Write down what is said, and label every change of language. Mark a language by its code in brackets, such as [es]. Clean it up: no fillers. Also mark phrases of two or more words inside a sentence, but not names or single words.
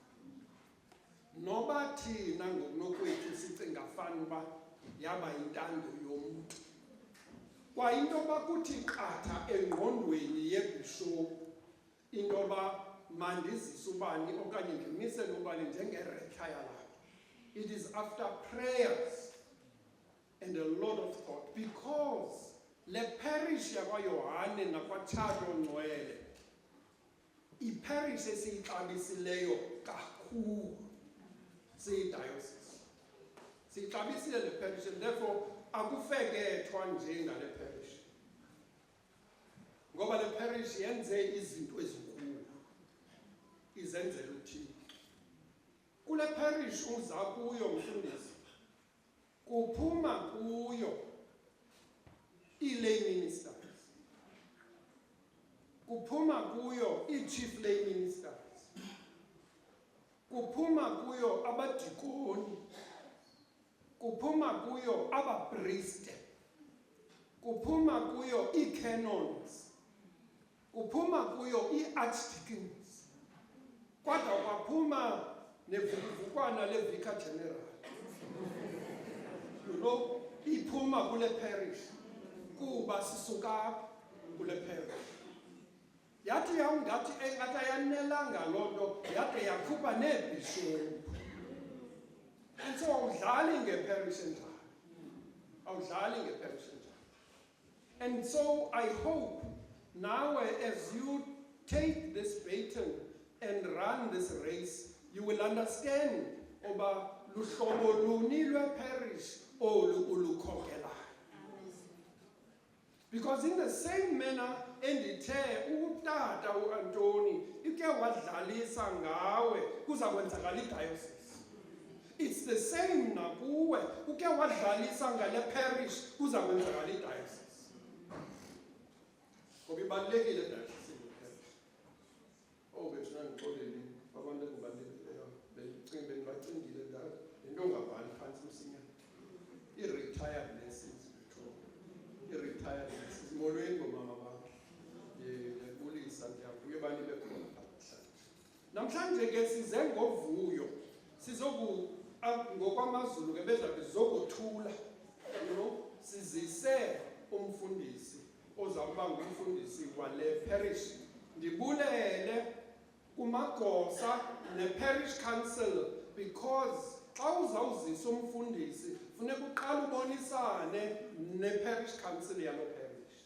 [xh] Noba thina ngokunokwethu sicinga fanuba yaba yintando yomntu. Kwa into yoba kuthi qatha engqondweni yebhishophu into yoba mandizise ubani okanye ndimisele ubani njengerekhaya lakhe. [en] It is after prayers and a lot of thought, because [xh] le parish yakwaYohane nakwaTshado Ngcwele iparish esiyixabisileyo kakhulu siyidiocese. Siyixabisile le parish, and therefore akufekethwa nje ngale parish. Ngoba le parish yenze izinto ezinkulu, izenzela uthini. Kule parish uza kuyo mfundisi, kuphuma kuyo i-lay ministers, kuphuma kuyo i-chief lay ministers, kuphuma kuyo abadikoni, kuphuma kuyo abapriste, kuphuma kuyo ii-canons, kuphuma kuyo ii-archdeacons, kodwa kwaphuma nevukuvukwana le-vicar general. [en] You know, [xh] iphuma kule parish kuba sisuka kule parish. Yathi yawungathi engathi ayanelanga loo nto yade yakhupha neebhishophu. [en] And so [xh] awudlali ngeparish enjalo, awudlali ngeparish enjalo. [en] And so I hope now as you take this baton and run this race, you will understand [xh] oba luhlobo luni lwe-parish olu ulukhokelayo. [en] Because in the same manner [xh] endithe utata uAntoni ike wadlalisa ngawe kuza kwenzakala idiocese. [en] It's the same [xh] nakuwe uke wadlalisa ngale parish kuza kwenzakala idiocese. Ngoba ibalulekile idiocese ngeparish. Oh bethuna ngixoleli abantu engibalulekileyo bengicinga benibacingile ndalo into ongabhali phansi msinya. I- [en] retired nurses [xh] i- [en] retired nurses [xh] molweni ngomama bakho. Ndiyabulisa ndiyavuya ubani bekhona namhlanje ke size ngovuyo ngokwamazulu ke bezabe sizokuthula, [en] you know, [xh] sizise umfundisi ozawuba ngumfundisi wale parish. Ndibulele kumagosa ne-parish council, because xa uzawuzisa umfundisi funeka uqala ubonisane ne-parish council yalo parish.